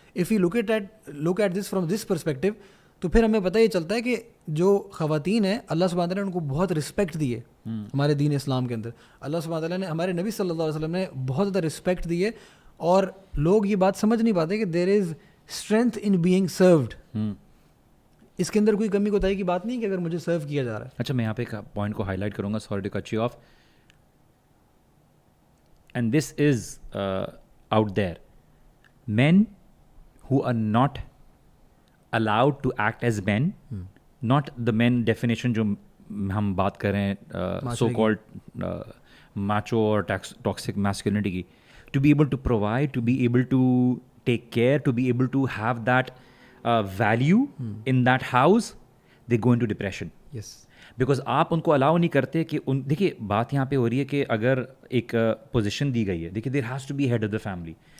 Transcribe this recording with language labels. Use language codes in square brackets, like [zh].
[en] if you look at this from this perspective, [ur] تو پھر ہمیں پتہ یہ چلتا ہے کہ جو خواتین ہیں اللہ سبحانہ تعالیٰ نے ان کو بہت رسپیکٹ دی ہے. ہمارے دین اسلام کے اندر اللہ سبحانہ تعالیٰ نے, ہمارے نبی صلی اللہ علیہ وسلم نے بہت زیادہ رسپیکٹ دی ہے اور لوگ یہ بات سمجھ نہیں پاتے کہ [en] There is strength in being served. [ur] اس کے اندر کوئی کمی کوتاہی کی بات نہیں کہ اگر مجھے سرو کیا جا رہا ہے. اچھا میں یہاں پہ ایک پوائنٹ کو ہائی لائٹ کروں گا, [en] sorry to cut you off, and this is out there, man who are not allowed to act as men, not the men definition [ur] جو ہم بات کر رہے ہیں [en] so called macho or toxic masculinity کی, to be able to provide, to be able to take care, to be able to have that value in that house, they go into depression. Yes. [ur] Because آپ ان کو الاؤ نہیں کرتے کہ دیکھیے بات یہاں پہ ہو رہی ہے کہ اگر ایک پوزیشن دی گئی ہے, دیکھیے [en] There has to be head of the family.